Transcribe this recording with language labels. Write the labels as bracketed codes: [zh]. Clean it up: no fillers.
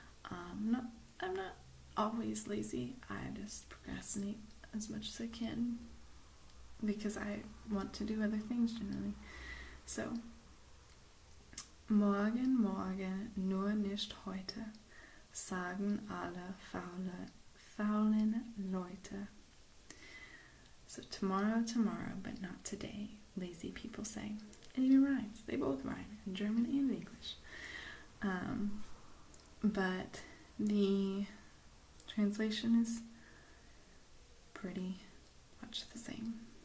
[en] I'm not always lazy. I just procrastinate as much as I can because I want to do other things generally. [de] So, morgen, nur nicht heute, sagen alle faulen Leute. [en] So tomorrow, but not today, lazy people say. It even rhymes. They both rhyme in German and English. But the translation is pretty much the same.